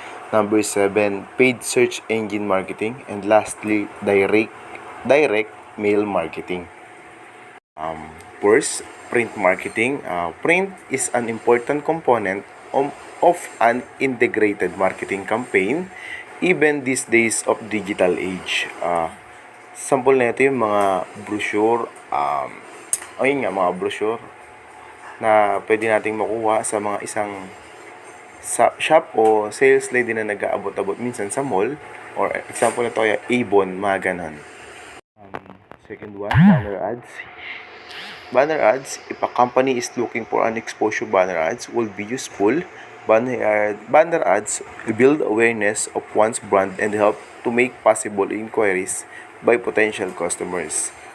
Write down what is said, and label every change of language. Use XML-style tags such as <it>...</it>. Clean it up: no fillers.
<en>Number 7, paid search engine marketing. And lastly, direct mail marketing. First, print marketing. Print is an important component of an integrated marketing campaign even these days of digital age.</en> <tl>Sample nito yung mga brochure, mga brochure na pwede nating makuha sa mga isang shop o sales lady na nag-aabot-abot minsan sa mall, or example na to ay Avon, mga ganon.</tl> <en>Second one, banner ads. Banner ads, if a company is looking for an exposure, banner ads will be useful. Banner ads build awareness of one's brand and help to make possible inquiries by potential customers.</en>